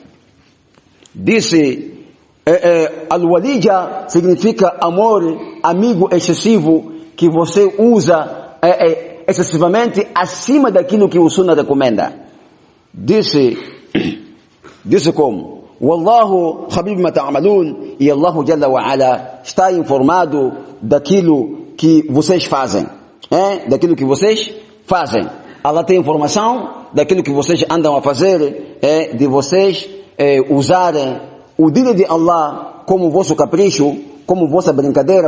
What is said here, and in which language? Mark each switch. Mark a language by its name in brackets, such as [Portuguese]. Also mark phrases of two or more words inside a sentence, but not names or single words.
[Portuguese] Disse, al-walija significa amor, amigo excessivo, que você usa excessivamente acima daquilo que o Sunnah recomenda. Disse como, [Arabic] والله خبير بما تعملون, [Portuguese] e [Arabic] الله جل وعلا [Portuguese] está informado daquilo que vocês fazem. Daquilo que vocês fazem. Allah tem informação daquilo que vocês andam a fazer, de vocês usarem o dini de Allah como vosso capricho, como vossa brincadeira,